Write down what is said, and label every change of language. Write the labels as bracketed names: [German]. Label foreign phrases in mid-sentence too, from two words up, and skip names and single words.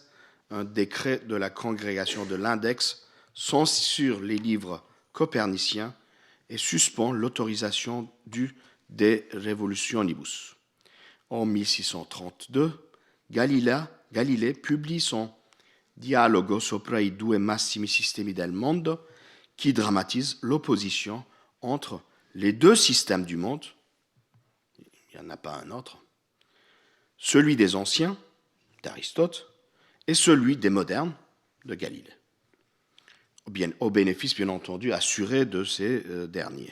[French] Un décret de la congrégation de l'Index censure les livres coperniciens et suspend l'autorisation du De Revolutionibus. En 1632, Galilée publie son Dialogo sopra i due massimi sistemi del mondo, qui dramatise l'opposition entre les deux systèmes du monde, il n'y en a pas un autre, celui des anciens, d'Aristote, et celui des modernes, de Galilée, au bénéfice, bien entendu, assuré de ces derniers.